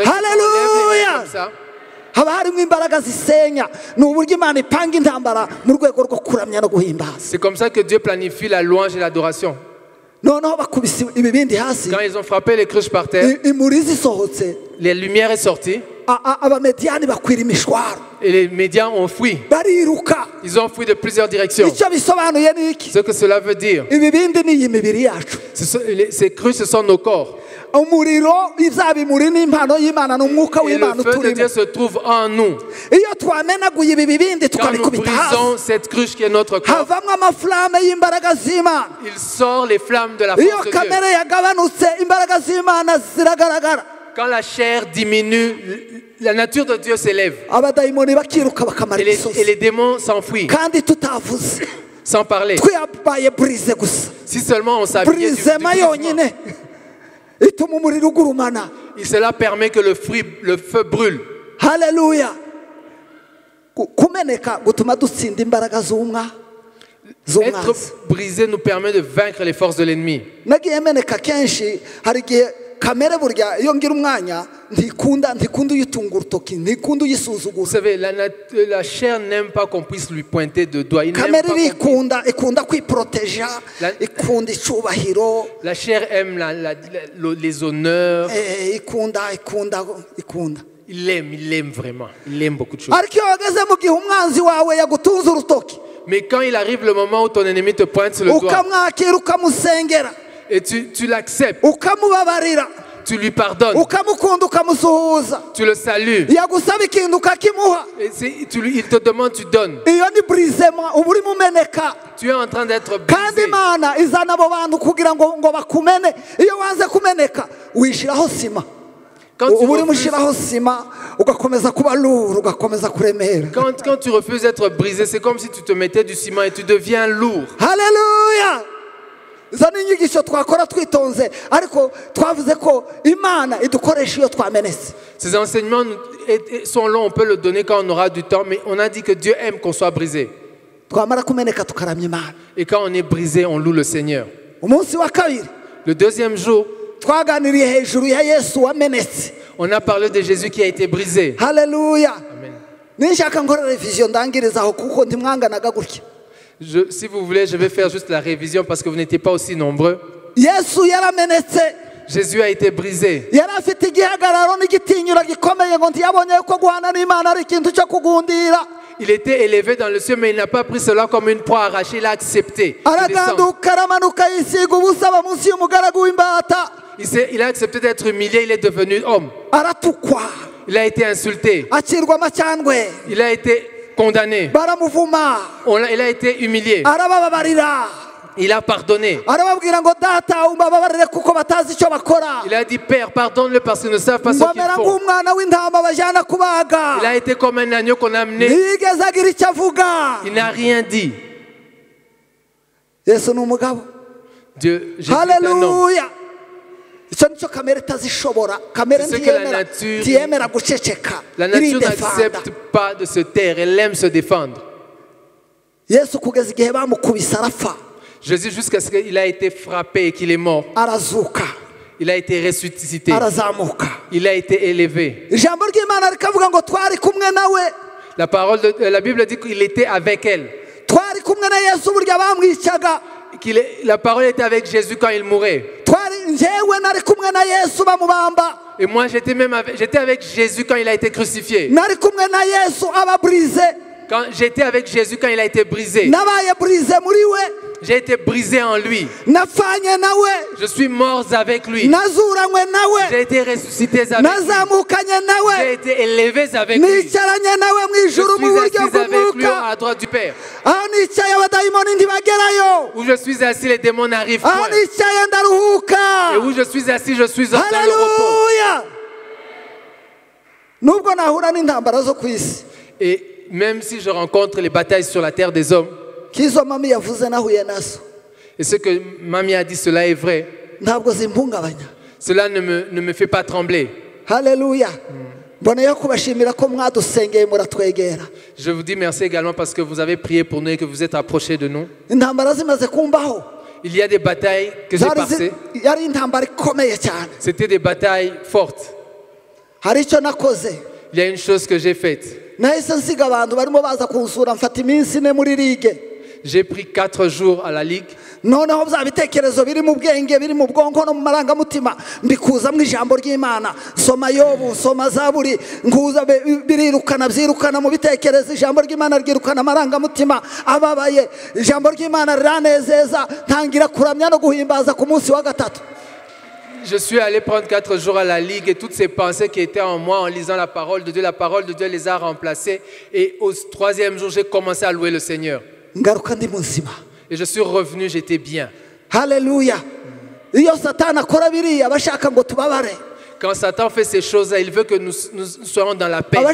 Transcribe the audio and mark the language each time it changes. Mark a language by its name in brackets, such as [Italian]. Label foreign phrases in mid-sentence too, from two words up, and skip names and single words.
[French] Alléluia. C'est comme ça que Dieu planifie la louange et l'adoration. Quand ils ont frappé les cruches par terre, les lumières sont sorties. [Kinyarwanda] abamediyani bakwira imishwaro [French] Et les médias ont fui. [Kinyarwanda] bariruka. [French] Ils ont fui de plusieurs directions. [Kinyarwanda] Icyo bisobanuye ni iki? [French] Ce que cela veut dire, [Kinyarwanda] Ibibindi ni iyi mibiri yacu. [French] ces crues, ce sont nos corps. [Kinyarwanda] Umuriro izabimuri n'impano y'Imana n'umwuka [French] Et le [Kinyarwanda] w'Imana [French] feu de [Kinyarwanda] uturimo. [French] Dieu se trouve en nous. [Kinyarwanda] Iyo twamenaguye ibi bibindi [French] Quand nous [Kinyarwanda] tukabikubita hasi, [French] brisons cette cruche qui est notre corps, [Kinyarwanda] havamwo amaflame y'imbaraga z'Imana. [French] il sort les flammes de la [Kinyarwanda] Iyo [French] force de Dieu. [Kinyarwanda] kamere yagabanutse imbaraga z'Imana ziragaragara. [French] Quand la chair diminue, la nature de Dieu s'élève. [Kinyarwanda] Abadayimoni bakiruka bakamara [French] Et les [Kinyarwanda] imisozi. [French] démons s'enfuient, [Kinyarwanda] Kandi tutavuze. [French] sans parler. [Kinyarwanda] Twabaye brise gusa. [French] Si seulement on s'habillait du [Kinyarwanda] Brisema [French] brisement. [Kinyarwanda] yonyine ituma umuriro ugurumana. [French] Et cela permet que le feu brûle. [Kinyarwanda] Haleluya. Kumeneka gutuma dutsinda imbaraga [French] Être [Kinyarwanda] z'umwanzi. [French] brisé nous permet de vaincre les forces de l'ennemi. [Kinyarwanda] Nagiye meneka kenshi hari igihe kamere burya iyo ngira umwanya ntikunda uyitunga urutoki ntikunda [French] Vous [Kinyarwanda] uyisuzugura. [French] savez, la chair n'aime pas qu'on puisse lui pointer de doigt. Il n'aime [Kinyarwanda] Kamere [French] pas qu'on puisse- [Kinyarwanda] ikunda kwiporoteja, ikunda icubahiro, [French] La chair aime les honneurs. [Kinyarwanda] ikunda. [French] Il aime vraiment. Il aime beaucoup de choses. [Kinyarwanda] Ariko iyo wageze mu gihe umwanzi wawe yagutunze urutoki [French] Mais quand il arrive le moment où ton ennemi te pointe sur le doigt [Kinyarwanda] ukamwakira ukamusengera [French] et tu l'acceptes, [Kinyarwanda] ukamubabarira [French] tu lui pardonnes, [Kinyarwanda] ukamukunda ukamusuhuza [French] tu le salues, [Kinyarwanda] yagusaba ikintu ukakimuha, [French] et il te demande, tu donnes. [Kinyarwanda] iyo ni burizema uba urimo umeneka. [French] Tu es en train d'être [Kinyarwanda] Kandi [French] brisé. [Kinyarwanda] Imana izana abo bantu kugira ngo bakumene. Iyo wanze kumeneka wishiraho sima, [French] Quand tu [Kinyarwanda] uba urimo [French] refuses- [Kinyarwanda] ushyiraho sima ugakomeza kuba luru ugakomeza kuremera. [French] Quand tu refuses d'être brisé, c'est comme si tu te mettais du ciment et tu deviens lourd. [Kinyarwanda] Haleluya. Izo ni inyigisho twakora twitonze, ariko twavuze ko Imana idukoresha iyo twamenetse. [French] Ces enseignements sont longs, on peut le donner quand on aura du temps, mais on a dit que Dieu aime qu'on soit brisé. [Kinyarwanda] Twamara kumeneka tukaramya Imana. [French] Et quand on est brisé, on loue le Seigneur. [Kinyarwanda] Umunsi wa kabiri [French] Le deuxième jour, [Kinyarwanda] twaganiriye hejuru ya Yesu wamenetse. [French] on a parlé de Jésus qui a été brisé. [Kinyarwanda] Haleluya. Amen. Ninshaka nkora revision ndangirizaho kuko ntimwanganaga gutya. [French] Si vous voulez, je vais faire juste la révision parce que vous n'étiez pas aussi nombreux. [Kinyarwanda] Yesu yaramenetse. [French] Jésus a été brisé. [Kinyarwanda] Yari afite igihagararo n'igitinyiro gikomeye ngo ntiyabonye ko guhana n'Imana ari ikintu cyo kugundira. [French] Il était élevé dans le ciel, mais il n'a pas pris cela comme une proie arrachée. Il a accepté de descendre. [Kinyarwanda] Araganduka aramanuka yisiga ubusa aba munsi y'umugaragu w'imbata. [French] Il a accepté d'être humilié. Il est devenu homme. [Kinyarwanda] Aratukwa, [French] Il a été insulté. [Kinyarwanda] acirwa amacyandwe, [French] Il a été condamné. [Kinyarwanda] baramuvuma, [French] Il a été humilié. [Kinyarwanda] arabababarira, [French] Il a pardonné. [Kinyarwanda] arababwira ngo data umbababarire kuko batazi icyo bakora. [French] Il a dit, Père, pardonne-le parce qu'ils ne savent pas ce qu'ils [Kinyarwanda] Ngomera [French] font. [Kinyarwanda] nk'umwana w'intama bajyana kubaga. [French] Il a été comme un agneau qu'on a amené. [Kinyarwanda] Ntiyigeze agira icyo avuga. [French] Il n'a rien dit. [Kinyarwanda] Yesu ni umugabo. [French] Jésus est un homme. [Kinyarwanda] Haleluya. Icyo nicyo kamere itazishobora. Kamere [French] C'est ce que la nature- [Kinyarwanda] ntiyemera guceceka. [French] La nature [Kinyarwanda] iridefanda. [French] n'accepte pas de se taire. Elle aime se défendre. [Kinyarwanda] Yesu kugeza igihe bamukubise arapfa, [French] Jésus, jusqu'à ce qu'il a été frappé et qu'il est mort, [Kinyarwanda] arazuka, [French] il a été ressuscité. [Kinyarwanda] arazamuka. [French] Il a été élevé. [Kinyarwanda] Ijambo ry'Imana rikavuga ngo twari kumwe nawe. [French] La Bible dit qu'il était avec elle. [Kinyarwanda] Twari kumwe na Yesu burya bamwicaga. [French] La parole était avec Jésus quand il mourait. [Kinyarwanda] Njyewe nari kumwe na Yesu bamubamba. [French] Et moi, j'étais avec Jésus quand il a été crucifié. [Kinyarwanda] Nari kumwe na Yesu ababurize. [French] Quand j'étais avec Jésus quand il a été brisé. [Kinyarwanda] Nabaye burize muri we. [French] J'ai été brisé en lui. [Kinyarwanda] Napfanye nawe. [French] Je suis mort avec lui. [Kinyarwanda] Nazuranywe nawe. [French] J'ai été ressuscité avec lui. [Kinyarwanda] Nazamukanye nawe. [French] J'ai été élevé avec lui. [Kinyarwanda] Nicaranye nawe mu [French] Je [Kinyarwanda] ijuru mu [French] suis [Kinyarwanda] buryo [French] assis avec lui [Kinyarwanda] bw'umwuka. [French] à droite du Père. [Kinyarwanda] Aho nicaye abadayimoni ntibagerayo. [French] Où je suis assis, les démons n'arrivent [Kinyarwanda] Aho [French] point. [Kinyarwanda] nicaye ndaruhuka. [French] Et où je suis assis, je suis dans le repos. [Kinyarwanda] Haleluya. Nubwo nahura n'intambara zo ku isi, [French] Et même si je rencontre les batailles sur la terre des hommes, [Kinyarwanda] kizo mami yavuze nahuye nazo, [French] et ce que Mamie a dit, cela est vrai, [Kinyarwanda] ntabwo zimpungabanya. [French] cela ne me fait pas trembler. [Kinyarwanda] Haleluya. Mboneyeho kubashimira ko mwadusengeye muratwegera. [French] Je vous dis merci également parce que vous avez prié pour nous et que vous êtes approchés de nous. [Kinyarwanda] Intambara zimaze kumbaho. [French] Il y a des batailles que j'ai passées. [Kinyarwanda] Yari intambara ikomeye cyane. [French] C'était des batailles fortes. [Kinyarwanda] Hari icyo nakoze. [French] Il y a une chose que j'ai faite. [Kinyarwanda] Nahise nsiga abantu barimo baza kunsura mfata iminsi ine muri ligue. [French] J'ai pris 4 jours à la Ligue. [Kinyarwanda] noneho bya bitekerezo biri mu bwenge biri mu bwonko no mu marangamutima mbikuza mu ijambo ry'Imana. Soma Yobu, soma Zaburi, nguza birirukana byirukana mu bitekerezo. Ijambo ry'Imana ryirukana amarangamutima ababaye. Ijambo ry'Imana riranezeza, ntangira kuramya no guhimbaza ku munsi wa gatatu. [French] Je suis allé prendre 4 jours à la Ligue et toutes ces pensées qui étaient en moi en lisant la parole de Dieu les a remplacées. Et au 3e jour, j'ai commencé à louer le Seigneur. Et je suis revenu, j'étais bien. Alléluia. Quand Satan fait ces choses-là, il veut que nous soyons dans la paix.